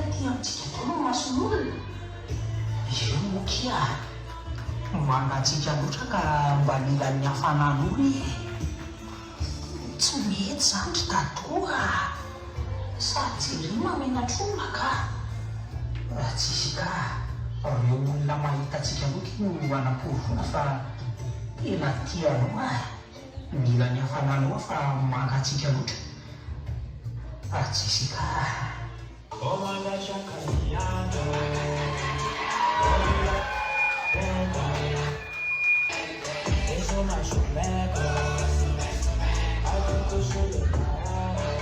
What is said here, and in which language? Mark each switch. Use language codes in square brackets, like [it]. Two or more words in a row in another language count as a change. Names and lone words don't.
[mg] ty amintsika taona mason'olona eo mokia mangatsika loatra ka mba mila ny hafanan'olo tsy mety zany ry tadoa sady jeria mamenatr'olona ka Jessica reo olona mahitatsika loky no anam-porona fa tena tianao mila ny hafananao fa mangatsika loatra Jessica. [en] Oh my gosh, I'm coming out. There's so much to back up. I think we should look around.